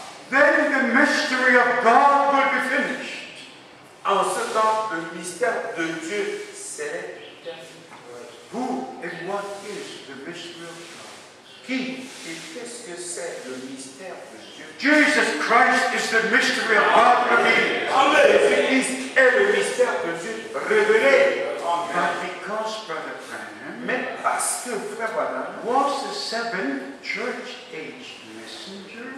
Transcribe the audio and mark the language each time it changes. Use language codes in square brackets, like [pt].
[en] Then the mystery of God will be finished. [fr] En ce temps, le mystère de Dieu, c'est [en] Who and what is the mystery of God? [fr] qui et qu'est-ce que c'est le mystère de Dieu? [en] Jesus Christ is the mystery of God revealed. [fr] Jésus-Christ est le mystère de Dieu révélé. [en] But because Brother Branham [fr] Mais parce que Frère Branham, [en] was the seventh church age messenger,